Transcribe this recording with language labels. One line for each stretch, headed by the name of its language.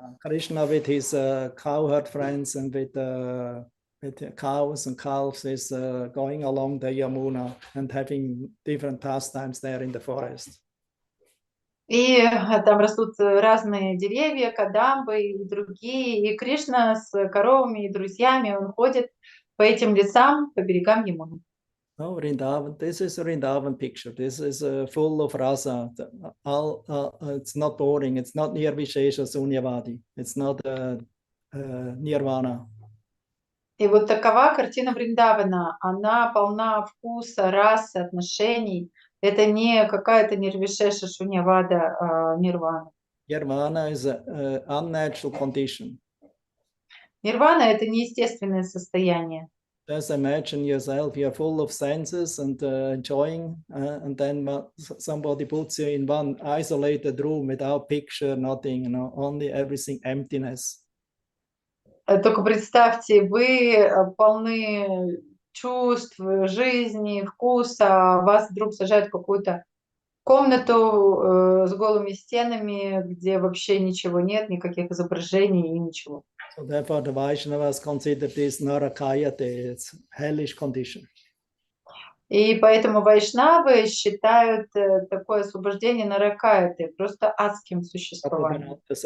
English: Krishna with his cowherd friends and with the cows and calves is going along the Yamuna and having different pastimes there in the forest.
Russian: И там растут разные деревья, кадамбы и другие. И Кришна с коровами и друзьями, он ходит по этим лесам, по берегам Ямуны.
English: Oh, Vrindavan, this is a Vrindavan picture. This is full of rasa. It's not boring. It's not nirvishesha sunyavadi. It's not nirvana.
Russian: И вот такова картина Вриндавана. Она полна вкуса, расы, отношений. Это не какая-то нирвишеша шуньявада нирвана.
English: Nirvana is an unnatural condition.
Russian: Нирвана – это неестественное состояние.
English: Just imagine yourself, you're full of senses and enjoying, and then somebody puts you in one isolated room without picture, nothing, only everything emptiness.
Russian: Только представьте, вы полны чувств, жизни, вкуса, вас вдруг сажают в какую-то комнату с голыми стенами, где вообще ничего нет, никаких изображений и ничего.
English: So therefore the Vaishnavas consider this narakayate, it's hellish condition.
Russian: И поэтому вайшнавы считают такое освобождение наракаяты просто адским существованием.